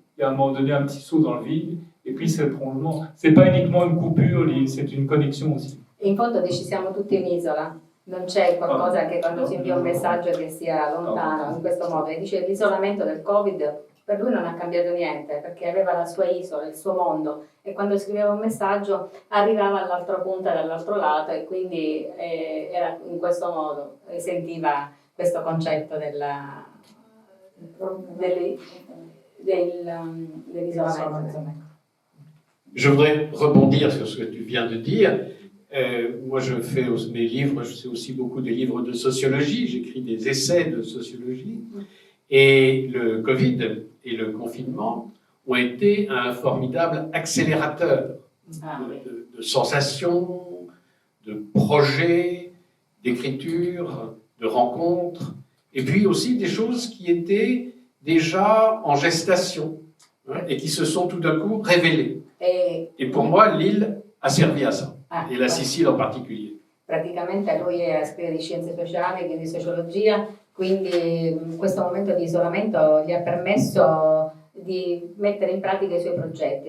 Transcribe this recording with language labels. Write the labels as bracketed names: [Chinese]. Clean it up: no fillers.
[French] Il y a à un moment donné un petit saut dans le vide, et puis c'est le prolongement. C'est pas uniquement une coupure, c'est une connexion aussi. [Italian] In fondo ci siamo tutti un'isola, non c'è qualcosa che quando si invia un messaggio che sia lontano in questo modo. E dice l'isolamento del Covid per lui non ha cambiato niente, perché aveva la sua isola, il suo mondo, e quando scriveva un messaggio arrivava all'altra punta dall'altro lato, e quindi era in questo modo, sentiva questo concetto dell'isolamento. [French] Je voudrais rebondir sur ce que tu viens de dire. Moi, je fais mes livres, je fais aussi beaucoup de livres de sociologie, j'écris des essais de sociologie. Et le Covid et le confinement ont été un formidable accélérateur de sensations, de projets, d'écriture, de rencontres, et puis aussi des choses qui étaient déjà en gestation et qui se sont tout d'un coup révélées. Et pour moi, l'île a servi à ça, et la Sicile en particulier. [Italian] Praticamente lui scrive di scienze sociali, quindi sociologia, quindi questo momento di isolamento gli ha permesso di mettere in pratica i suoi progetti.